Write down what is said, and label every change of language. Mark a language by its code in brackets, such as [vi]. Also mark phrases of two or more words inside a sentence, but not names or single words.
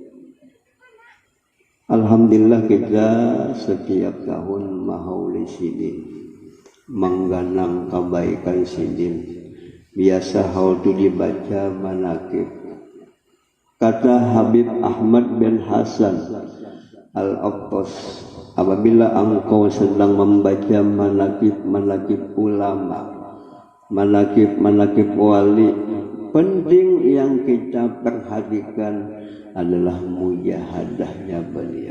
[bjn] Alhamdulillah kita setiap tahun mahauli sidin, mengganang kebaikan sidin. [id] Biasa hal itu dibaca manakib. Kata Habib Ahmad bin Hasan Al-Attas, apabila engkau sedang membaca manakib ulama, manakib wali, penting yang kita perhatikan adalah mujahadahnya beliau.